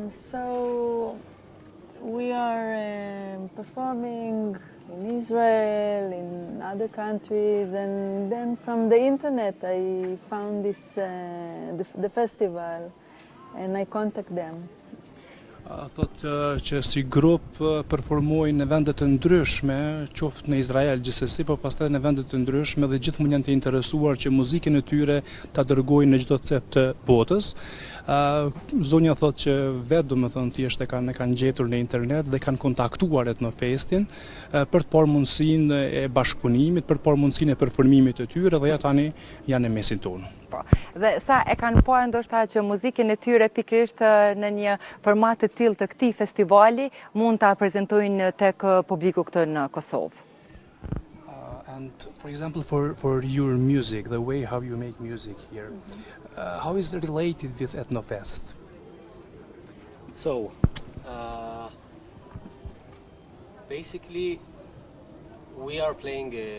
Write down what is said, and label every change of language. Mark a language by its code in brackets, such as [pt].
[en] So we are performing in Israel, in other countries, and then from the internet I found this the festival, and I contact them. [sq] Thotë që si grup performojnë në vendet të ndryshme, qoftë në Izrael gjithsesi, por pastaj në vendet të ndryshme dhe gjithmonë janë të interesuar që muzikën e tyre ta dërgojnë në çdo cep të botës. Zonja thotë që vetë domethënë thjesht e kanë gjetur në internet dhe kanë kontaktuar Etnofestin për të parë mundësinë e bashkëpunimit, për të parë mundësinë e performimit të tyre dhe ja tani janë në mesin tonë. Dhe sa e kanë parë ndoshta që muzikën e tyre pikërisht në një format të tillë të këtij festivali mund ta prezantojnë tek publiku këtu në Kosovë. [en] And for example, for your music, the way how you make music here, how is it related with Etnofest? So, basically, we are playing.